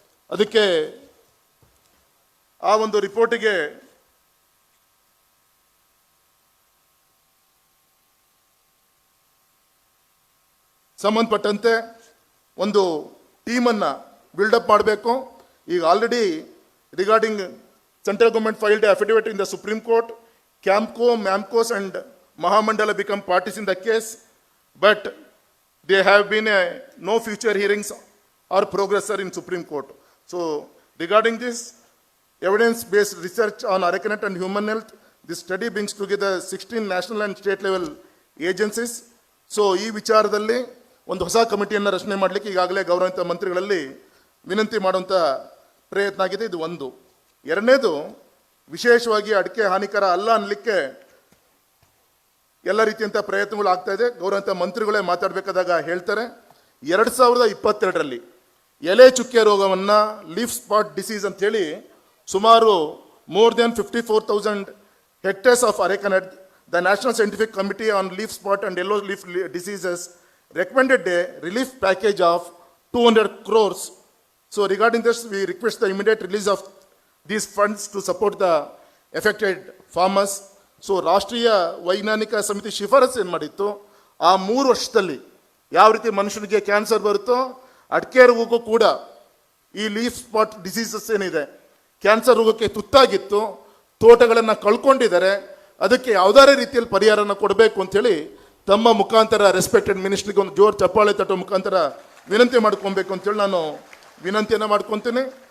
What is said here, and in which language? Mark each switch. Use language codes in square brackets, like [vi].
[kn] ಅದಕ್ಕೆ ಆ ಒಂದು ರಿಪೋರ್ಟಿಗೆ ಸಂಬಂಧಪಟ್ಟಂತೆ ಒಂದು ಟೀಮನ್ನು ಬಿಲ್ಡಪ್ ಮಾಡಬೇಕು. [en] ಈಗ already regarding central government filed affidavit in the Supreme Court, Campco, MAMCOS and ಮಹಾಮಂಡಲ become parties in the case, but they have been no future hearings or progress in Supreme Court. So regarding this evidence-based research on Aracanut and human health, this study brings together 16 national and state level agencies. So [kn] ಈ ವಿಚಾರದಲ್ಲಿ ಒಂದು ಹೊಸ ಕಮಿಟಿಯನ್ನು ರಚನೆ ಮಾಡಲಿಕ್ಕೆ ಈಗಾಗಲೇ ಗೌರವಿತ ಮಂತ್ರಿಗಳಲ್ಲಿ ವಿನಂತಿ ಮಾಡುವಂಥ ಪ್ರಯತ್ನ ಆಗಿದೆ. ಇದು ಒಂದು. ಎರಡನೇದು, ವಿಶೇಷವಾಗಿ ಅಡಿಕೆ ಹಾನಿಕರ ಅಲ್ಲ ಅನ್ನಲಿಕ್ಕೆ ಎಲ್ಲ ರೀತಿಯಂಥ ಪ್ರಯತ್ನಗಳು ಆಗ್ತಾ ಇದೆ. ಗೌರವಿತ ಮಂತ್ರಿಗಳೇ ಮಾತಾಡಬೇಕಾದಾಗ ಹೇಳ್ತಾರೆ, 2022ರಲ್ಲಿ ಎಲೆ ಚುಕ್ಕೆ ರೋಗವನ್ನು ಲೀಫ್ ಸ್ಪಾಟ್ ಡಿಸೀಸ್ ಅಂತೇಳಿ ಸುಮಾರು [en] more than 54,000 hectares of arecanut, the National Scientific Committee on Leaf Spot and Yellow Leaf Diseases recommended a relief package of 200 crores. So regarding this, we request the immediate release of these funds to support the affected farmers. So [kn] ರಾಷ್ಟ್ರೀಯ ವೈಜ್ಞಾನಿಕ ಸಮಿತಿ ಶಿಫಾರಸು ಏನು ಮಾಡಿತ್ತು, ಆ 3 ವರ್ಷದಲ್ಲಿ ಯಾವ ರೀತಿ ಮನುಷ್ಯನಿಗೆ ಕ್ಯಾನ್ಸರ್ ಬರುತ್ತೋ ಅಡಿಕೆ ರೋಗಕ್ಕೂ ಕೂಡ ಈ ಲೀಫ್ ಸ್ಪಾಟ್ ಡಿಸೀಸಸ್ ಏನಿದೆ ಕ್ಯಾನ್ಸರ್ ರೋಗಕ್ಕೆ ತುತ್ತಾಗಿತ್ತು, ತೋಟಗಳನ್ನು ಕಳ್ಕೊಂಡಿದ್ದಾರೆ, ಅದಕ್ಕೆ ಯಾವುದಾರೇ ರೀತಿಯಲ್ಲಿ ಪರಿಹಾರನ ಕೊಡಬೇಕು ಅಂತೇಳಿ ತಮ್ಮ ಮುಖಾಂತರ ರೆಸ್ಪೆಕ್ಟೆಡ್ ಮಿನಿಸ್ಟ್ರಿಗೆ ಒಂದು ಜೋರು ಚಪ್ಪಾಳೆ ತಟ್ಟೋ ಮುಖಾಂತರ ವಿನಂತಿ ಮಾಡ್ಕೊಬೇಕು ಅಂತೇಳಿ ನಾನು ವಿನಂತಿಯನ್ನು ಮಾಡ್ಕೊತೀನಿ.